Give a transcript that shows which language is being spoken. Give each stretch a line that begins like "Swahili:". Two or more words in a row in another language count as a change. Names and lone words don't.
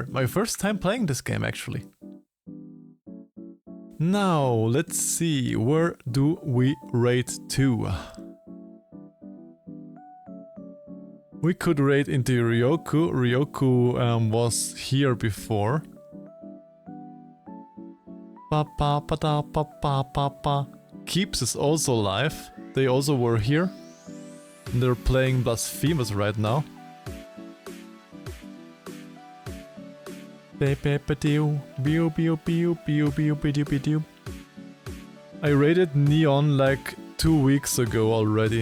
English: My first time playing this game, actually. Now, let's see. Where do we rate to? We could raid into Ryoku. Ryoku was here before. Pa pa pa da pa pa pa pa. Keeps is also alive. they also were here. They're playing Blasphemous right now. I raided Neon like 2 weeks ago already.